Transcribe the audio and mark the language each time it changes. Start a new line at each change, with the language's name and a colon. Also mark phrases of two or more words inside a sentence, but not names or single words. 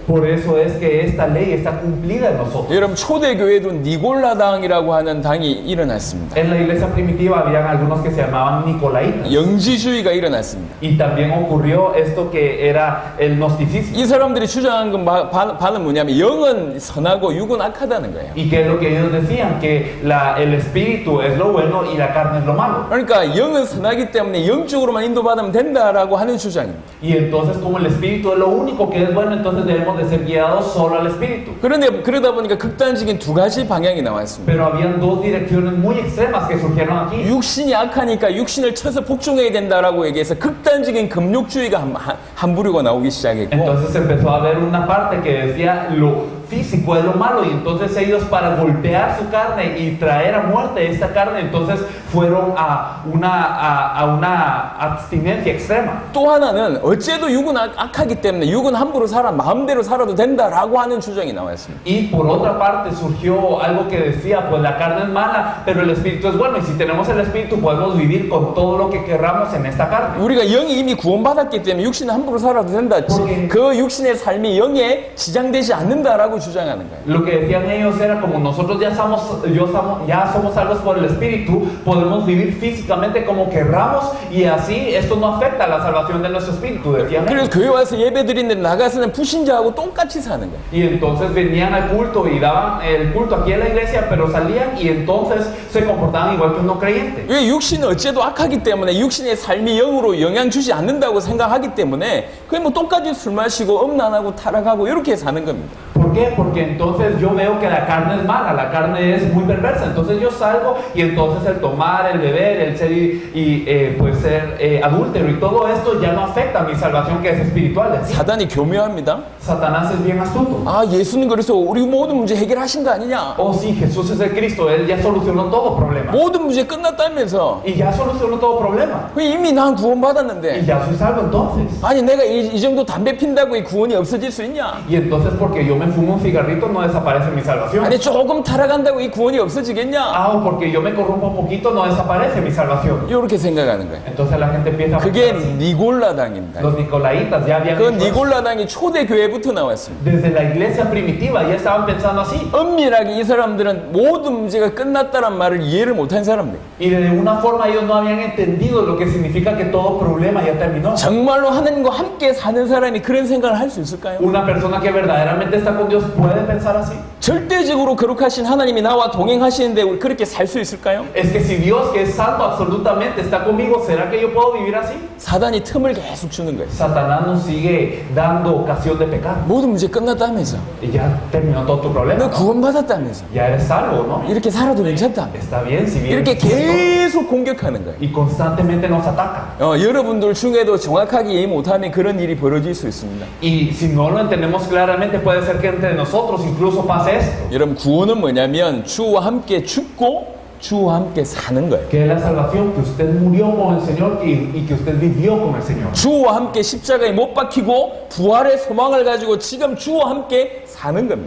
Spanish: Por eso es que esta ley está cumplida en nosotros.
Korean: 여러분 초대교회도 니골라당이라고 하는 당이 일어났습니다.
Spanish: En la iglesia primitiva habían algunos que se llamaban Nicolaitas.
Korean: 영지주의가 일어났습니다.
Spanish: Y también ocurrió esto que era el gnosticismo.
Korean: 이 사람들이 주장한 바는 뭐냐면 영은 선하고 육은 악하다는 거예요.
Spanish: ¿Y qué es lo que ellos decían? Que el espíritu es lo bueno y la carne es lo malo.
Korean: 그러니까 영은 선하기 때문에 영적으로만 인도받으면 된다라고 하는 주장입니다.
Spanish: Y entonces como el espíritu es lo único que es bueno, entonces debemos de ser guiados solo al espíritu.
Korean: 그런데 그러다 보니까 극단적인 두 가지 방향이 나왔습니다.
Spanish: Pero habían dos direcciones muy extremas que surgieron aquí.
Korean: 육신이 악하니까 육신을 쳐서 복종해야 된다라고 얘기해서 극단적인 금욕주의가 한부류가 나오기 시작했고,
Spanish: Entonces empezó a haber una parte que decía lo físico es lo malo, y entonces ellos, para golpear su carne y traer a muerte esta carne, entonces fueron a una abstinencia extrema.
Korean: 또 하나는 어째도 육은 악하기 때문에 육은 함부로 마음대로 살아도 된다라고 하는 주장이 나왔습니다.
Spanish: Y por otra parte surgió algo que decía, pues la carne es mala, pero el espíritu es bueno, y si tenemos el espíritu podemos vivir con todo lo que querramos en esta carne.
Korean: 우리가 영이 이미 구원받았기 때문에 육신은 함부로 살아도 된다. 그 육신의 삶이 영에 지장되지 않는다라고 주장하는 거예요.
Spanish: Lo que decían ellos era, como nosotros ya somos salvos por el espíritu, podemos vivir físicamente como querramos, y así esto no afecta a la salvación de nuestro espíritu, decían
Korean: 그래서
Spanish: ellos.
Korean: 교회 와서 예배 드리는데 나가서는 불신자하고 똑같이 사는 거예요.
Spanish: Y entonces venían al culto y daban el culto aquí en la iglesia, pero salían y entonces se comportaban igual que un no creyente.
Korean: 왜 육신은 어째도 악하기 때문에 육신의 삶이 영으로 영향 주지 않는다고 생각하기 때문에 그게 뭐 똑같이 술 마시고 음란하고 타락하고 이렇게 사는 겁니다.
Spanish: ¿Por qué? Porque entonces yo veo que la carne es mala, la carne es muy perversa, entonces yo salgo y entonces el tomar, el beber, el ser pues ser adúltero y todo esto ya no afecta a mi salvación, que es espiritual.
Korean: 사단이 교묘합니다.
Spanish: Satanás es bien astuto.
Korean: 아, 예수는 그래서 우리 모든 문제 해결하신 거 아니냐?
Spanish: Oh sí, Jesús es el Cristo, Él ya solucionó todo problema.
Korean: 모든 문제 끝났다면서.
Spanish: Y ya solucionó todo problema.
Korean: 이미 난 Y 구원받았는데.
Spanish: ya soy salvo entonces.
Korean: 아니 내가 이 정도 담배 핀다고 이 구원이 없어질 수 있냐?
Spanish: Y entonces porque yo me fumo un cigarrito no desaparece mi salvación.
Korean: 아니 조금 타락한다고 이 구원이 없어지겠냐?
Spanish: Ah, o porque yo me corrompo un poquito no desaparece mi salvación.
Korean: 이렇게 생각하는 거예요.
Spanish: Entonces la gente empieza a 그게 pensar así.
Korean: 니골라당입니다.
Spanish: Los nicolaitas ya habían 그 hecho eso.
Korean: 니골라당이 초대교회부터 나왔습니다.
Spanish: Desde la iglesia primitiva ya estaban pensando así.
Korean: 엄밀하게 이 사람들은 모든 문제가 끝났다는 말을 이해를 못한 사람들.
Spanish: Y de una forma ellos no habían entendido lo que significa que todo problema ya terminó.
Korean: 정말로 하나님과 함께 사는 사람이 그런 생각을 할 수 있을까요?
Spanish: Una persona que verdaderamente está con Dios puede pensar así.
Korean: 절대적으로 거룩하신 하나님이 나와 동행하시는데 우리 그렇게 살 수 있을까요?
Spanish: Es que si Dios, que es santo absolutamente, está conmigo, ¿será que yo puedo vivir así?
Korean: 사단이 틈을 계속 주는 거예요.
Spanish: Satanás nos sigue dando ocasión de pecar.
Korean: 모든 문제 끝났다면서.
Spanish: Y ya terminó todo tu problema, 너 ¿no?
Korean: 구원받았다면서.
Spanish: Ya eres salvo, ¿no?
Korean: 이렇게 살아도 괜찮다.
Spanish: Está bien, si bien
Korean: 이렇게 계속 공격하는 거예요.
Spanish: y constantemente nos ataca.
Korean: 여러분들 중에도 정확하게 이해 못하면 그런 일이 벌어질 수 있습니다.
Spanish: Y si no lo entendemos claramente, puede ser que entre nosotros incluso pase esto.
Korean: 여러분 구원은 뭐냐면 주와 함께 죽고 주와 함께 사는 거예요.
Spanish: Que es la salvación, que usted murió con el Señor y que usted vivió con el Señor.
Korean: 주와 함께 십자가에 못 박히고 부활의 소망을 가지고 지금 주와 함께 사는 겁니다.